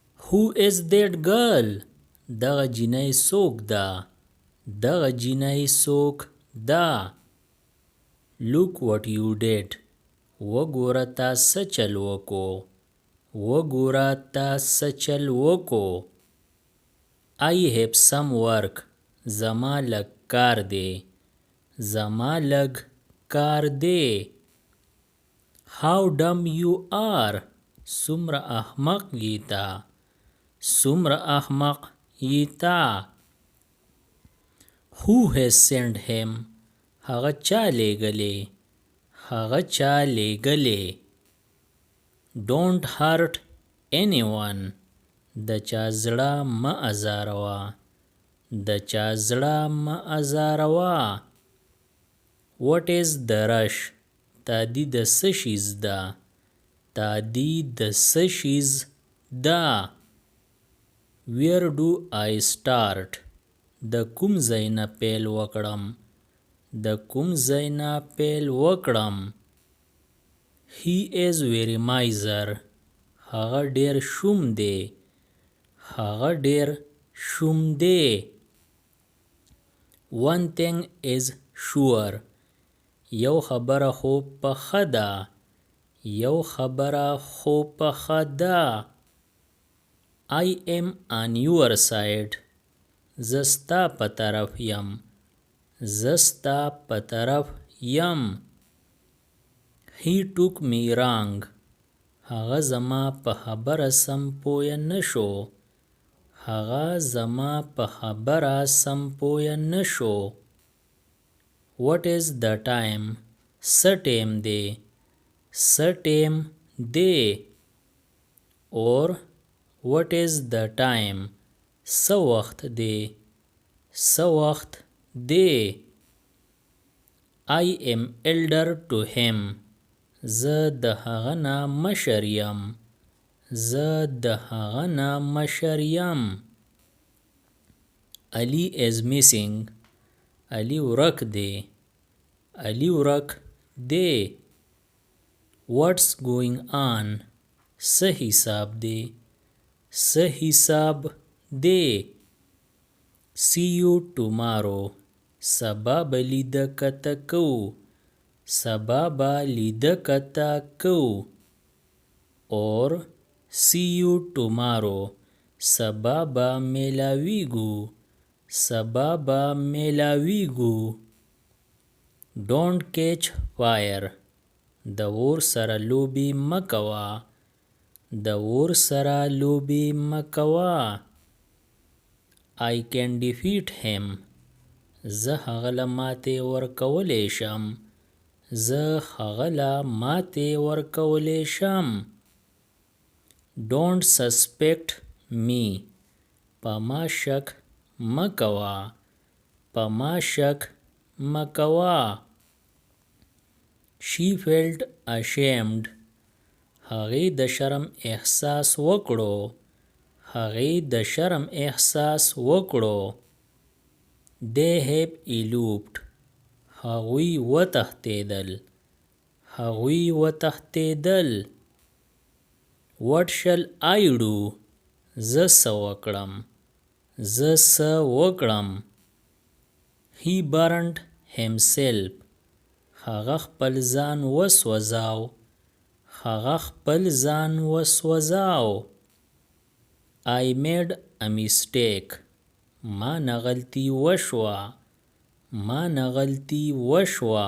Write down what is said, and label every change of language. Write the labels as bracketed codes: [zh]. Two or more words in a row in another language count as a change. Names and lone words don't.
[en] Who is that girl? [ps] دغه جینۍ څوک ده؟ دغه جینۍ څوک ده؟ [en] Look what you did. [ps] وګوره تا څه چل وکو. وګوره تا څه چل وکو. [en] I have some work. [ps] زما لږ کار دی. زما لږ کار دی. [en] How dumb you are. [ps] څومره احمق یې ته. څومره احمق یې ته. [en] Who has sent him? [ps] هغه چا لیږلی. هغه چا لیږلی. [en] Don't hurt anyone. [ps] د چا زړه مه ازاروه. د چا زړه مه ازاروه. [en] What is the rush? [ps] تادي د څه شیز ده. تادي د څه شیز ده. [en] Where do I start? [ps] د کوم ځای نه پیل وکړم. د کوم ځای نه پیل وکړم. [en] He is very miser. [ps] هغه ډیر شوم دی. هغه ډیر شوم دی. [en] One thing is sure. [ps] یو خبره خو پخه ده. یو خبره خو پخه ده. [en] I am on your side. [ps] زه ستا په طرف یم. زه ستا په طرف یم. [en] He took me wrong. [ps] هغه زما په خبره سم پوه نشو. هغه زما په خبره سم پوه نشو. [en] What is the time? [ps] څه ټیم دی. څه ټیم دی. [en] Or what is the time? [ps] څه وخت دی. څه وخت دی. [en] I am elder to him. [ps] زه د هغه نه مشر یم. زه د هغه نه مشر یم. [en] Ali is missing. Ali [ps] ورک دی. [en] Ali [ps] ورک دی. [en] What's going on? [ps] څه حساب دی. څه حساب دی. [en] See you tomorrow. [ps] سبا به لیده کته کوو. سبا به لیده کته کوو. [en] Or see you tomorrow. [ps] سبا به میلاویږو. سبا به میلاویږو. [en] Don't catch fire. [ps] د اور سره لوبې مه کوه. د اور سره لوبې مه کوه. [en] I can defeat him. [ps] زه هغه له ماتې ورکولی شم. زه هغه له ماتې ورکولی شم. [en] Don't suspect me. [ps] په ما شک مه کوه. په ما شک مه کوه. [en] She felt ashamed. [ps] هغې د شرم احساس وکړو. هغې د شرم احساس وکړو. [en] They have eloped. [ps] هغوی وتښتېدل. هغوی وتښتېدل. [en] What shall I do? [ps] زه څه وکړم. زه څه وکړم. [en] He burned himself. [ps] هغه خپل ځان وسوځاو. هغه خپل ځان وسوځاو. [en] I made a mistake. [ps] ما نه غلطي وشوه. ما نه غلطي وشوه.